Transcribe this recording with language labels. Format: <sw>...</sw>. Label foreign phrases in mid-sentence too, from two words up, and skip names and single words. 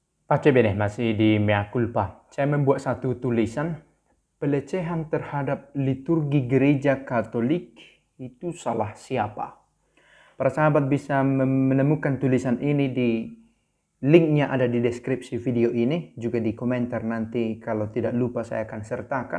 <it>Pace bene,</it> <id>masih di mea culpa. Saya membuat satu tulisan, pelecehan terhadap liturgi gereja Katolik itu salah siapa? Para sahabat bisa menemukan tulisan ini di linknya ada di deskripsi video ini, juga di komentar nanti kalau tidak lupa saya akan sertakan.</id>